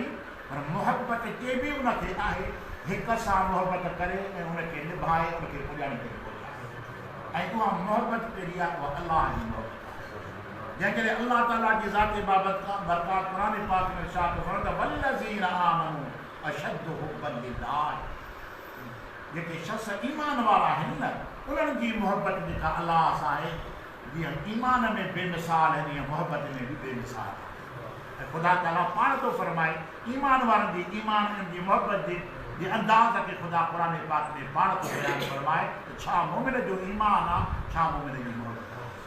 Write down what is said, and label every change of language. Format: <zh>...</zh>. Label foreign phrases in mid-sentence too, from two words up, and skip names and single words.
<sd>पर मुहबत जे बि उनखे आहे हिक सां मुहबत करे ऐं उनखे निभाए उनखे पुॼाइण करे ऐं उहा मुहबत कहिड़ी आहे उहा अल्लाह जी मुहबत आहे. जंहिं करे अल्लाह ताला जी ज़ाती बरकात क़ुरान पाक में इरशाद फरमायो</sd> <ar>والذين آمنوا أشد حبا لله.</ar> <sd>जेके शख़्स ईमान वारा आहिनि न उन्हनि जी मुहबत जेका अल्लाह सां आहे जीअं ईमान में बेमिसाल आहे तीअं मुहबत में बि बेमिसाल आहे. ऐं ख़ुदा ताला पाण थो फरमाए ईमान वारनि जी ईमान जी मुहबत जे अंदाज़ खे ख़ुदा क़ुरान पाक में पाण थो बयानु फरमाए त छा मोमिन जो ईमान आहे, छा मोमिन जी मुहबत आहे.</sd>